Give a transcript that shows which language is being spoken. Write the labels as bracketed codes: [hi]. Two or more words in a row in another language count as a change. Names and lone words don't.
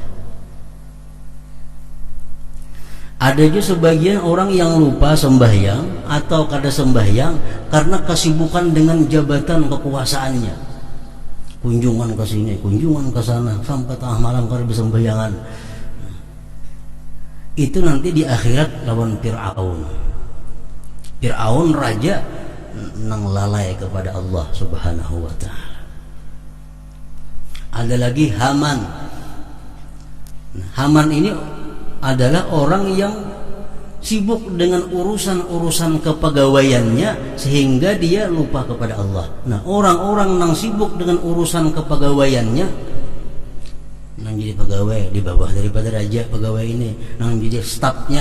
[id] Ada juga sebagian orang yang lupa sembahyang atau kada sembahyang karena kesibukan dengan jabatan kekuasaannya. Kunjungan ke sini, kunjungan ke sana, sampai tengah malam kada bisa sembahyangan. Itu nanti di akhirat lawan Fir'aun. Fir'aun raja nang lalai kepada Allah [ar] Subhanahu wa ta'ala. [id] Ada lagi Haman. Haman ini adalah orang yang sibuk dengan urusan-urusan kepegawaiannya sehingga dia lupa kepada Allah. Nah, orang-orang yang sibuk dengan urusan kepegawaiannya, nang jadi pegawai di bawah daripada raja pegawai ini, nang jadi stafnya.